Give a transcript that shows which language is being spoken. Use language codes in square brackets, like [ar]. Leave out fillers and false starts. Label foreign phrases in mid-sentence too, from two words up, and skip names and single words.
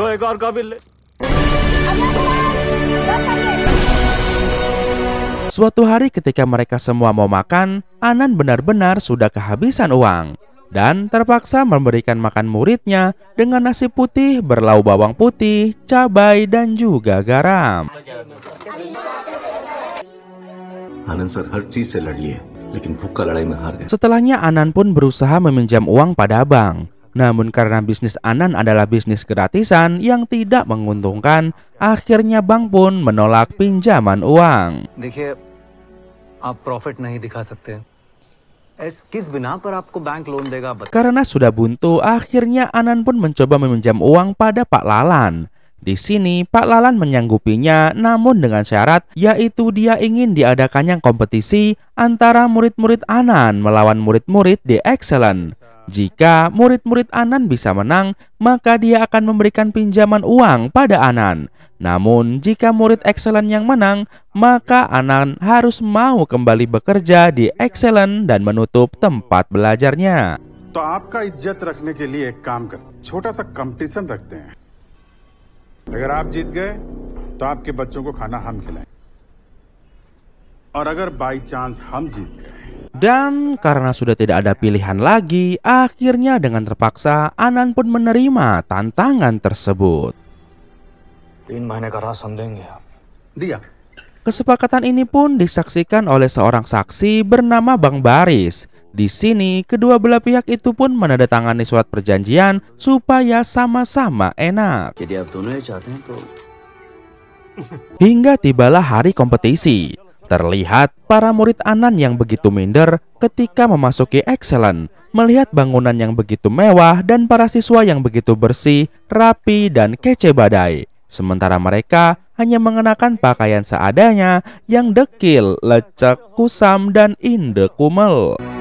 [id] Suatu hari ketika mereka semua mau makan, Anan benar-benar sudah kehabisan uang dan terpaksa memberikan makan muridnya dengan nasi putih berlauk bawang putih, cabai, dan juga garam. [hi] आनंद सर हर चीज से लड़िए, लेकिन भूख का लड़ाई में हार गए. [id] Setelahnya Anan pun berusaha meminjam uang pada bank. Namun karena bisnis Anan adalah bisnis gratisan yang tidak menguntungkan, akhirnya bank pun menolak pinjaman uang. [hi] देखिए, आप प्रॉफिट नहीं दिखा सकते. किस बिना पर आपको [en] bank loan [hi] देगा? [id] Karena sudah buntu, akhirnya Anan pun mencoba meminjam uang pada Pak Lalan. Di sini Pak Lalan menyanggupinya, namun dengan syarat yaitu dia ingin diadakannya kompetisi antara murid-murid Anan melawan murid-murid The Excellent. Jika murid-murid Anan bisa menang, maka dia akan memberikan pinjaman uang pada Anan. Namun jika murid Excellent yang menang, maka Anan harus mau kembali bekerja di Excellent dan menutup tempat belajarnya. [hi] तो आपका इज्जत रखने के लिए एक काम करते हैं, छोटा सा कंपटीशन रखते हैं. अगर आप जीत गए तो आपके बच्चों को खाना हम खिलाएं, और अगर [en] by chance [hi] हम जीत गए. [id] Dan karena sudah tidak ada pilihan lagi, akhirnya dengan terpaksa Anan pun menerima tantangan tersebut. [hi] 3 महीने का राशन देंगे आप? दिया. [id] Kesepakatan ini pun disaksikan oleh seorang saksi bernama Bang Baris. Di sini kedua belah pihak itu pun menandatangani surat perjanjian supaya sama-sama enak. [hi] यदि आप दोनों ये चाहते हैं तो. [id] Hingga tibalah hari kompetisi. Terlihat para murid Anan yang begitu minder ketika memasuki Excellent, melihat bangunan yang begitu mewah dan para siswa yang begitu bersih, rapi, dan kece badai. Sementara mereka hanya mengenakan pakaian seadanya yang dekil, lecek, kusam, dan inde kumel.